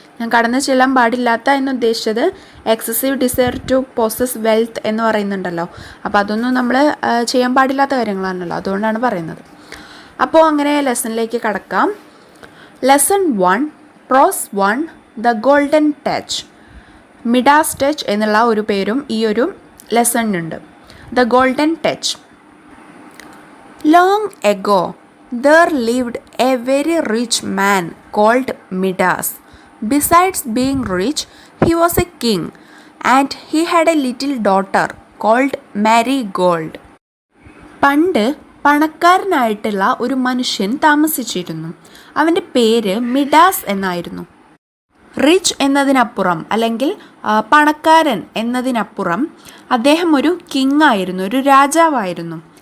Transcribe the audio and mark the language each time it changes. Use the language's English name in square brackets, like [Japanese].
[Malayalam] ഞാൻ കടന്നു ചെല്ലാൻ പാടില്ലാത്ത എന്നുദ്ദേശിച്ചത് [English] excessive desire to possess wealth [Malayalam] എന്ന് പറയുന്നുണ്ടല്ലോ, അപ്പോൾ അതൊന്നും നമ്മൾ ചെയ്യാൻ പാടില്ലാത്ത കാര്യങ്ങളാണല്ലോ, അതുകൊണ്ടാണ് പറയുന്നത്. അപ്പോൾ അങ്ങനെ ലെസണിലേക്ക് കടക്കാം. Lesson 1 pros 1 the golden touch. Midas touch എന്നുള്ള ഒരു പേരും ഈ ഒരു ലെസണിനുണ്ട്. [English] The golden touch. Long ago, there lived a very rich man called Midas. Besides being rich, he was a king, and he had a little daughter called Marigold. [Malayalam] പണ്ട് പണക്കാരനായിട്ടുള്ള ഒരു മനുഷ്യൻ താമസിച്ചിരുന്നു. അവൻ്റെ പേര് മിഡാസ് എന്നായിരുന്നു. റിച്ച് എന്നതിനപ്പുറം അല്ലെങ്കിൽ പണക്കാരൻ എന്നതിനപ്പുറം അദ്ദേഹം ഒരു കിങ് ആയിരുന്നു, ഒരു രാജാവായിരുന്നു.